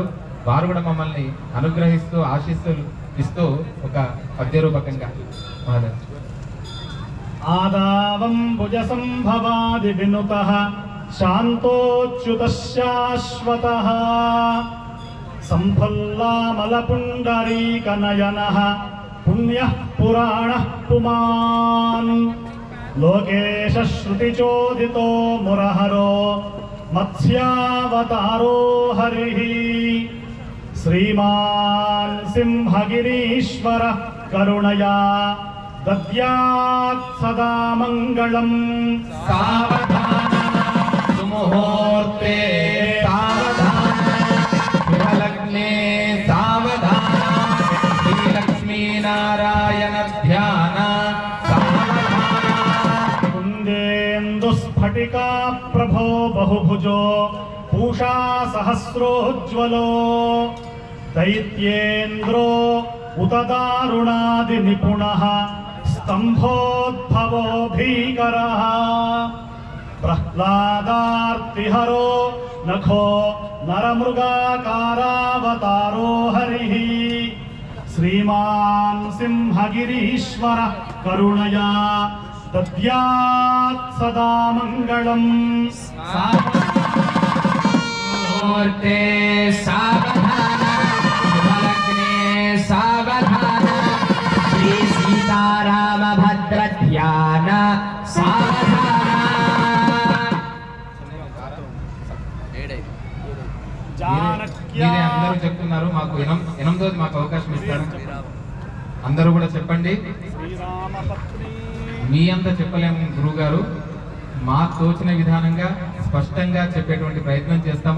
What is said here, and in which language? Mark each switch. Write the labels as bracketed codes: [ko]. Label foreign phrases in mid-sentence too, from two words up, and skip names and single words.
[te] వారు కూడా మమ్మల్ని అనుగ్రహిస్తూ ఆశీస్సులు ఇస్తూ ఒక పద్య రూపకంగా మహాదేవ్. [sa] ఆదావం భుజ సంభవాది వినుతః శాంతోచ్యుతః శాశ్వతః సంఫల్లామల పుండరీకనయనః अन्यः पुराणः पुमान् लोकेशश्रुतिचोदितो मुरहरो मत्स्यावतारो हरिः श्रीमान् सिंहगिरीश्वरः करुणया दद्यात् सदा मङ्गलम्। सावधान सुमुहूर्ते सावधान शुभलग्ने सावधान श्रीलक्ष्मीनारायण ध्यान सावधान। कुन्देन्दुस्फटिका प्रभो बहुभुजो पूषा सहस्रोज्ज्वलो दैत्येन्द्रो उत दारुणादिनिपुणः स्तम्भोद्भवो भीकरः प्रह्लादार्तिहरो नखो नरमृगाकारावतारो हरिः श्रीमान् सिंहगिरीश्वरः करुणया दद्यात् सदा मङ्गलम्। मुहूर्ते सावधान शुभलग्ने सावधान श्री सीताराम भद्र ध्यान सावधान। [te] మీరే అందరూ చెప్తున్నారు, మాకు ఎనిమిదోది మాకు అవకాశం ఇస్తారు. అందరూ కూడా చెప్పండి. మీ అంతా చెప్పలేము గురువుగారు, మాకు తోచిన విధానంగా స్పష్టంగా చెప్పేటువంటి ప్రయత్నం చేస్తాము.